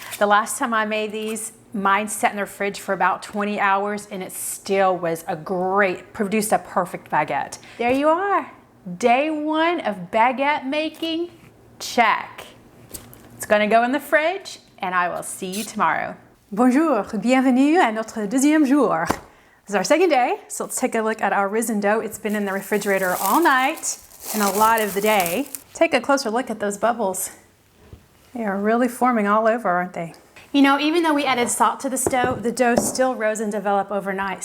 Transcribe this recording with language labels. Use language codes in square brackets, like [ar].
[en] The last time I made these, mine sat in the fridge for about 20 hours and it still was produced a perfect baguette. There you are, day 1 of baguette making, check. It's gonna go in the fridge, and I will see you tomorrow. [fr] Bonjour, bienvenue à notre deuxième jour. [en] This is our second day, so let's take a look at our risen dough. It's been in the refrigerator all night and a lot of the day. Take a closer look at those bubbles. They are really forming all over, aren't they? You know, even though we added salt to this dough, the dough still rose and developed overnight.